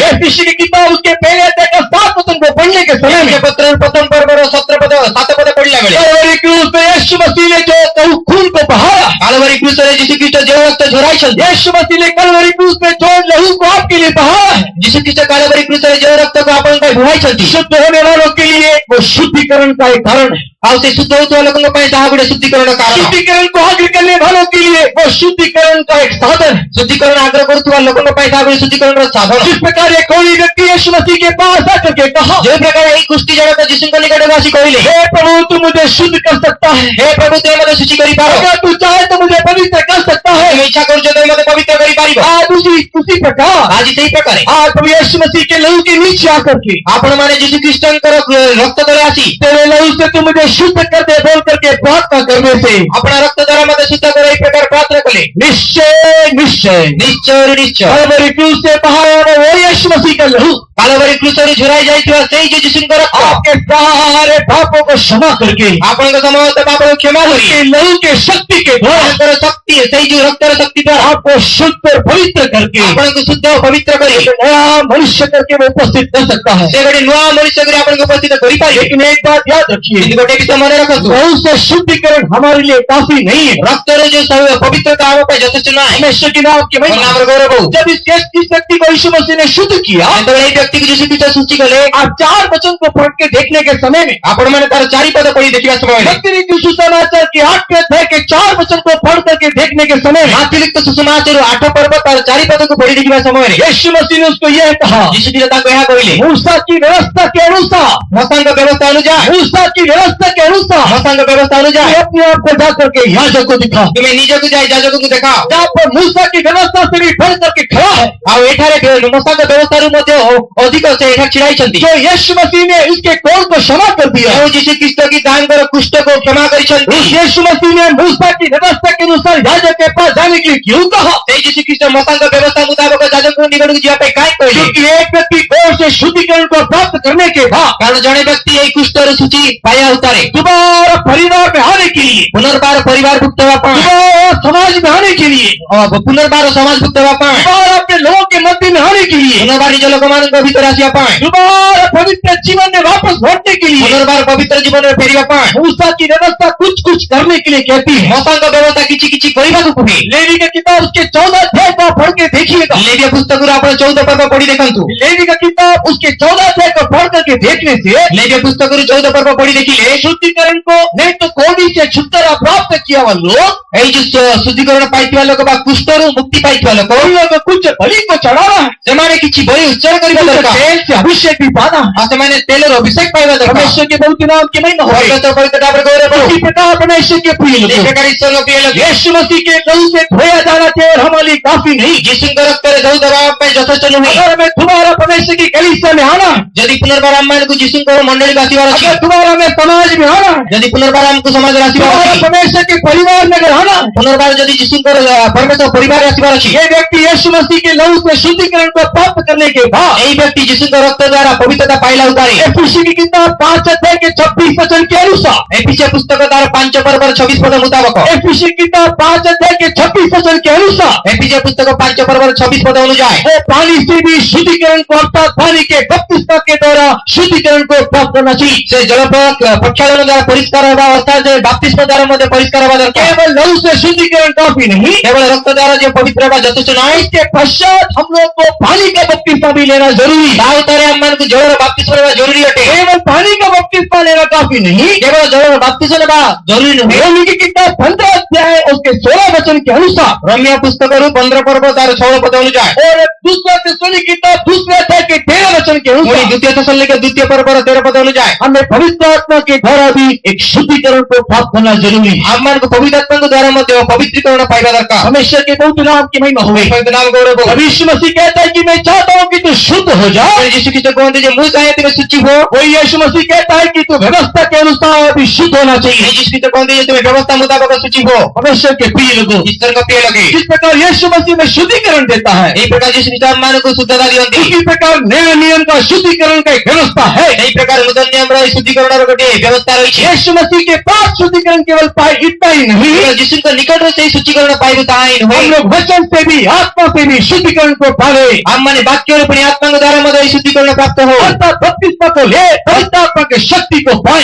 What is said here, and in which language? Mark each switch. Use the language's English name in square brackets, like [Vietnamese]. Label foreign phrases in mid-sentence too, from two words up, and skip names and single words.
[Hindi] एफेसी की किताब उसके पहले अध्याय के 7 वचन को पढ़ने के समय में [Odia] ଏଫିସିୟ ପତ୍ରର ପ୍ରଥମ ପର୍ବର 7 ପଦ ପଢିଲା ବେଳେ, [Hindi] कलवरी क्रूस पे यीशु मसीह ने जो खून को बहाया, [Odia] କାଲବାରୀ କ୍ରୁଶରେ ଯୀଶୁ ଖ୍ରୀଷ୍ଟ ଯେଉଁ ରକ୍ତ ଝରାଇଛନ୍ତି, [Hindi] यीशु मसीह ने कलवरी क्रूस पे जो लहू को आपके लिए बहाया है, [Odia] ଯୀଶୁ ଖ୍ରୀଷ୍ଟ କାଲବାରୀ କ୍ରୁଶରେ ଯେଉଁ ରକ୍ତକୁ ଆପଣଙ୍କ ପାଇଁ ବୁହାଇଛନ୍ତି, [Hindi] शुद्ध होने वालों के लिए वो शुद्धिकरण का एक कारण है। [Odia] ଆଉ ସେ ଶୁଦ୍ଧ ହେଉଥିବା ଲୋକଙ୍କ ପାଇଁ ତାହା ଗୋଟେ ଶୁଦ୍ଧିକରଣ କାରଣ। [Hindi] शुद्धिकरण को आग्रह करने वालों के लिए वो शुद्धिकरण का एक साधन है। [Odia] ଶୁଦ୍ଧିକରଣ ଆଗ୍ରହ କରୁଥିବା ଲୋକଙ୍କ ପାଇଁ ତାହା ଗୋଟେ ଶୁଦ୍ଧିକରଣର ସାଧନ। [Hindi] जिस प्रकार एक कोई व्यक्ति यीशु मसीह के पास आकर के कहा, [Odia] ଯେଉଁ ପ୍ରକାର ଏଇ କୁଷ୍ଠି ଜଣକ ଯୀଶୁଙ୍କ ନିକଟକୁ ଆସି କହିଲେ, [Hindi] हे प्रभु तू मुझे शुद्ध कर सकता है, [Odia] ହେ ପ୍ରଭୁ ତୁମେ ମୋତେ ଶୁଚି କରିପାର, [Hindi] अगर तू चाहे तो मुझे पवित्र कर सकता है। [Odia] ତୁମେ ଇଚ୍ଛା କରୁଛ ତୁମେ ମୋତେ ପବିତ୍ର କରିପାରିବ। [Hindi] आज उसी प्रकार [Odia] ଆଜି ସେଇ ପ୍ରକାରେ [Hindi] आज प्रभु यीशु मसीह के लहू के नीचे आकर के [Odia] ଆପଣମାନେ ଯୀଶୁ ଖ୍ରୀଷ୍ଟଙ୍କର ରକ୍ତ ତଳେ ଆସି, [Hindi] तेरे लहू से तू मुझे शुद्ध कर दे बोल करके प्रार्थना करने से [Odia] ଆପଣ ରକ୍ତ ଦ୍ୱାରା ମୋତେ ଶୁଦ୍ଧ କର ଏଇ ପ୍ରକାର ପ୍ରାର୍ଥନା କଲେ, [Hindi] निश्चय निश्चय [Odia] ନିଶ୍ଚୟରୁ ନିଶ୍ଚୟ [Hindi] कलवरी क्रूस से बहाया हुआ वो यीशु मसीह का लहू [Odia] କାଲବାରୀ କ୍ରୁଶରୁ ଝରାଇ ଯାଇଥିବା ସେଇ ଯୋଉ ଯୀଶୁଙ୍କ ରକ୍ତ [Hindi] आपके सारे पापों को क्षमा करके [Odia] ଆପଣଙ୍କ ସମସ୍ତ ପାପକୁ କ୍ଷମା କରି [Hindi] उसके लहू के शक्ति के द्वारा [Odia] ଆପଣଙ୍କର ଶକ୍ତି, ସେଇ ଯୋଉ ରକ୍ତର ଶକ୍ତି ଦ୍ୱାରା [Hindi] आपको शुद्ध और पवित्र करके [Odia] ଆପଣଙ୍କୁ ଶୁଦ୍ଧ ଓ ପବିତ୍ର କରି [Hindi] एक नया मनुष्य करके वो उपस्थित कर सकता है। [Odia] ସେ ଗୋଟେ ନୂଆ ମଣିଷ କରି ଆପଣଙ୍କୁ ଉପସ୍ଥିତ କରିପାରିବେ। [Hindi] लेकिन एक बात याद रखिए, [Odia] କିନ୍ତୁ ଗୋଟେ ବିଷୟ ମନେ ରଖନ୍ତୁ, [Hindi] लहू से शुद्धिकरण हमारे लिए काफी नहीं है। [Odia] ରକ୍ତର ଯୋଉ ପବିତ୍ରତା ଆମ ପାଇଁ ଯଥେଷ୍ଟ ନାହିଁ। [Hindi] परमेश्वर के नाम की महिमा। [Odia] ନାମର ଗୌରବ ହଉ। [Hindi] जब इस व्यक्ति को यीशु मसीह ने शुद्ध किया, [Odia] ଯେତେବେଳେ ଏଇ ବ୍ୟକ୍ତିକୁ ଯୀଶୁ ଖ୍ରୀଷ୍ଟ ସୃଷ୍ଟି କଲେ, [Hindi] आप 4 वचन को पढ़ के देखने के समय में [Odia] ଆପଣମାନେ ତାର 4 ପଦ ପଢି ଦେଖିବା ସମୟରେ, [Hindi] भक्ति रीति सुसमाचार के 8 अध्याय के 4 वचन को पढ़ करके देखने के समय में [Odia] ମାତୃଲିପ୍ତ ସୁସମାଚାରରୁ 8 ପର୍ବ ତାର 4 ପଦକୁ ପଢି ଦେଖିବା ସମୟରେ [Hindi] यीशु मसीह ने उसको यह कहा, [Odia] ଯୀଶୁ ଖ୍ରୀଷ୍ଟ ତାଙ୍କୁ ଏହା କହିଲେ, [Hindi] मूसा की व्यवस्था के अनुसार, [Odia] ମଶାଙ୍କ ବ୍ୟବସ୍ଥା ଅନୁଯାୟୀ, [Hindi] मूसा की व्यवस्था के अनुसार [Odia] ମଶାଙ୍କ ବ୍ୟବସ୍ଥା [Hindi] तू [Odia] ଅନୁଯାୟୀ [Hindi] अपने आप को जा करके याजक को दिखा। [Odia] ତୁମେ ନିଜକୁ ଯାଇ ଯାଜକଙ୍କୁ ଦେଖାଅ। [Hindi] जहाँ पर मूसा की व्यवस्था से भी बढ़ करके खड़ा है, [Odia] ଆଉ ଏଠାରେ ମଶାଙ୍କ ବ୍ୟବସ୍ଥାରୁ ମଧ୍ୟ ଅଧିକ ସେ ଏଠାରେ ଛିଡ଼ା ହେଇଛନ୍ତି। [Hindi] जो यीशु मसीह ने उसके कोढ़ को क्षमा कर दिया, [Odia] ଯେଉଁ ଯୀଶୁ ଖ୍ରୀଷ୍ଟ କି ତାଙ୍କର କୁଷ୍ଠକୁ କ୍ଷମା କରିଛନ୍ତି, [Hindi] उस यीशु मसीह ने मूसा की व्यवस्था के अनुसार याजक के पास जाने के लिए क्यों कहा? [Odia] ସେଇ ଯୀଶୁ ଖ୍ରୀଷ୍ଟ ମଶାଙ୍କ ବ୍ୟବସ୍ଥା ମୁତାବକ ଯାଜକଙ୍କ ନିକଟକୁ ଯିବା ପାଇଁ କାହିଁ କହିଲେ? [Hindi] क्योंकि एक व्यक्ति कोष से शुद्धिकरण को प्राप्त करने के बाद [Odia] କାରଣ ଜଣେ ବ୍ୟକ୍ତି ଏହି କୁଷ୍ଠରୁ ସୂଚି ପାଇବା ଉତ୍ତାରେ [Hindi] दोबारा परिवार में आने के लिए, [Odia] ପୁନର୍ବାର ପରିବାରଭୁକ୍ତ ହେବା ପାଇଁ, [Hindi] दोबारा समाज में आने के लिए, [Odia] ପୁନର୍ବାର ସମାଜଭୁକ୍ତ ହେବା ପାଇଁ, [Hindi] दोबारा अपने लोगों के मध्य में आने के लिए, [Odia] ପୁନର୍ବାର ନିଜ ଲୋକମାନଙ୍କ ଭିତରେ ଆସିବା ପାଇଁ, [Hindi] दोबारा पवित्र जीवन में वापस लौटने के लिए [Odia] ପୁନର୍ବାର ପବିତ୍ର ଜୀବନରେ ଫେରିବା ପାଇଁ [Hindi] मूसा की व्यवस्था कुछ कुछ करने के लिए कहती है। [Odia] ମଶାଙ୍କ ବ୍ୟବସ୍ଥା କିଛି କିଛି କରିବାକୁ କୁହେ। [Hindi] लेवी की किताब उसके 14 अध्याय को पढ़ के देखिएगा। [Odia] ଲେବିୟ ପୁସ୍ତକରୁ ଆପଣ 14 ପର୍ବ ପଢି ଦେଖନ୍ତୁ। [Hindi] लेवी का किताब उसके 14 अध्याय को पढ़ करके देखने से [Odia] ଲେବିୟ ପୁସ୍ତକରୁ 14 ପର୍ବ ପଢି ଦେଖିଲେ [Hindi] शुद्धिकरण को नहीं तो कोड़ी से छुटकारा प्राप्त किया हुआ लोग [Odia] ଏଇ ଯୋଉ ଶୁଦ୍ଧିକରଣ ପାଇଥିବା ଲୋକ ବା କୁଷ୍ଠରୁ ମୁକ୍ତି ପାଇଥିବା ଲୋକ [Hindi] उन लोग कुछ बलि को चढ़ाना है, [Odia] ସେମାନେ କିଛି ବଳି ଉତ୍ସର୍ଗ କରିବା [Hindi] कुछ [Odia] ଦରକାର [Hindi] तेल से अभिषेक भी पाना है। [Odia] ଆଉ ସେମାନେ ତେଲର ଅଭିଷେକ ପାଇବା ଦରକାର। [Hindi] परमेश्वर के बहुत नाम की महिमा हो [Odia] ପବିତ୍ର ପବିତ୍ର ଭାବରେ ଗୌରବ କରୁ। [Hindi] इसी प्रकार परमेश्वर के प्रिय [Odia] এই [Hindi] लोग [Odia] ପ୍ରକାର ଈଶ୍ୱରଙ୍କ ପ୍ରିୟ ଲୋକ [Hindi] यीशु मसीह के लहू से धोया जाना चाहिए और हमारे लिए काफी नहीं। [Odia] ଯୀଶୁଙ୍କ ରକ୍ତରେ ଧୌତ ଦେବା ପାଇଁ ଯଥେଷ୍ଟ ନୁହେଁ। [Hindi] अगर हमें दोबारा परमेश्वर की कलीसिया में आना है, [Odia] ଯଦି ପୁନର୍ବାର ଆମମାନଙ୍କୁ ଯୀଶୁଙ୍କ ମଣ୍ଡଳୀକୁ ଆସିବାର ଅଛି, [Hindi] अगर दोबारा हमें समाज में आना है, [Odia] ଯଦି ପୁନର୍ବାର ଆମକୁ ସମାଜରେ ଆସିବାର [Hindi] दोबारा [Odia] ଅଛି, [Hindi] परमेश्वर के परिवार में अगर आना है, [Odia] ପୁନର୍ବାର ଯଦି ଯୀଶୁଙ୍କର ପରମେଶ୍ୱର ପରିବାରରେ ଆସିବାର ଅଛି, [Hindi] ये व्यक्ति यीशु मसीह के लहू से शुद्धिकरण को प्राप्त करने के बाद [Odia] ଏଇ ବ୍ୟକ୍ତି ଯୀଶୁଙ୍କ ରକ୍ତ ଦ୍ୱାରା ପବିତ୍ରତା ପାଇଲା ଉତାରେ [Hindi] एफिसी की किताब 5 अध्याय के 26 वचन के अनुसार, [Odia] ଏଫିସିୟ ପୁସ୍ତକ ତାର 5 ପର୍ବର 26 ପଦ ମୁତାବକ, [Hindi] एफिसी की किताब 5 अध्याय के 26 वचन के अनुसार [Odia] ଏଫିସିୟ ପୁସ୍ତକ 5 ପର୍ବର 26 ପଦ ଅନୁଯାୟୀ [Hindi] वो पानी से भी शुद्धिकरण को अर्थात पानी के बपतिस्मा के द्वारा शुद्धिकरण को प्राप्त करना चाहिए। [Odia] ସେ ଜଳ ପ୍ରକ୍ଷାଳନ ଦ୍ୱାରା ପରିଷ୍କାର ହେବା ଅର୍ଥାତ୍ ଯେ ବାପ୍ତିସ୍ମ ଦ୍ୱାରା ମଧ୍ୟ ପରିଷ୍କାର ହେବା ଦରକାର। [Hindi] केवल लहू से शुद्धिकरण काफी नहीं, [Odia] କେବଳ ରକ୍ତ ଦ୍ୱାରା ଯେ ପବିତ୍ର ହେବା ଯଥେଷ୍ଟ ନୁହେଁ, [Hindi] इसके पश्चात हम लोग को पानी का बपतिस्मा भी लेना जरूरी [Odia] ତା [Hindi] है। [Odia] ଉତ୍ତାରେ ଆମମାନଙ୍କୁ ଜଳର ବାପ୍ତିସ୍ମ ନେବା ଜରୁରୀ ଅଟେ। [Hindi] केवल पानी का बपतिस्मा लेना काफी नहीं, [Odia] କେବଳ ଜଳର ବାପ୍ତିସ୍ମ ନେବା ଜରୁରୀ ନୁହେଁ। [Hindi] रोमी की किताब 15 अध्याय उसके 16 वचन के अनुसार [Odia] ରୋମିଓ ପୁସ୍ତକରୁ 15 ପର୍ବ ତାର 16 ପଦ ଅନୁଯାୟୀ, [Hindi] और दूसरा थिस्सलुनीके की किताब 2 अध्याय के 13 वचन के [Odia] ପୁଣି [Hindi] अनुसार [Odia] ଦ୍ୱିତୀୟ ତେସଲୋନିକେ 2 ପର୍ବର 13 ପଦ ଅନୁଯାୟୀ [Hindi] हमें पवित्र आत्मा के द्वारा भी एक शुद्धिकरण को प्राप्त करना जरूरी है। [Odia] ଆମମାନଙ୍କୁ ପବିତ୍ର ଆତ୍ମାଙ୍କ ଦ୍ୱାରା ମଧ୍ୟ ପବିତ୍ରୀକରଣ ପାଇବା ଦରକାର। [Hindi] परमेश्वर के बहुत नाम की महिमा हुई। [Odia] ପବିତ୍ର ନାମ ଗୌରବ ହଉ। [Hindi] अब यीशु मसीह कहता है कि मैं चाहता हूँ कि तू शुद्ध हो जा। [Odia] ଯୀଶୁ ଖ୍ରୀଷ୍ଟ କୁହନ୍ତି ଯେ ମୁଁ ଚାହେଁ ତୁମେ ଶୁଚି ହୁଅ। [Hindi] वही यीशु मसीह कहता है कि तू व्यवस्था के अनुसार भी शुद्ध होना चाहिए। [Odia] ଯୀଶୁ ଖ୍ରୀଷ୍ଟ କୁହନ୍ତି ଯେ ତୁମେ ବ୍ୟବସ୍ଥା ମୁତାବକ ଶୁଚି ହୁଅ। [Hindi] परमेश्वर के प्रिय लोगों, [Odia] ଈଶ୍ୱରଙ୍କ ପ୍ରିୟ ଲୋକେ, [Hindi] जिस प्रकार यीशु मसीह में शुद्धिकरण देता है, [Odia] ଏହି ପ୍ରକାର ଯୀଶୁ ଖ୍ରୀଷ୍ଟ ଆମମାନଙ୍କୁ ଶୁଦ୍ଧତା ଦିଅନ୍ତି। [Hindi] उसी प्रकार नए नियम का शुद्धिकरण का एक व्यवस्था है। [Odia] ଏହି ପ୍ରକାର ନୂତନ ନିୟମର ଏହି ଶୁଦ୍ଧିକରଣର ଗୋଟିଏ ବ୍ୟବସ୍ଥା ରହିଛି। [Hindi] यीशु मसीह के पास शुद्धिकरण केवल पाए इतना ही नहीं, [Odia] କେବଳ ଯୀଶୁଙ୍କ ନିକଟରୁ ସେହି ଶୁଚିକରଣ ପାଇବୁ ତାହା ହିଁ [Hindi] हम [Odia] ନୁହେଁ, [Hindi] लोग वचन से भी आत्मा से भी शुद्धिकरण को पावे। [Odia] ଆମମାନେ ବାକ୍ୟରୁ ପୁଣି ଆତ୍ମାଙ୍କ ଦ୍ୱାରା ମଧ୍ୟ ଏହି ଶୁଦ୍ଧିକରଣ ପ୍ରାପ୍ତ ହଉ। [Hindi] अर्थात बपतिस्मा को ले पवित्र आत्मा की शक्ति को पाए,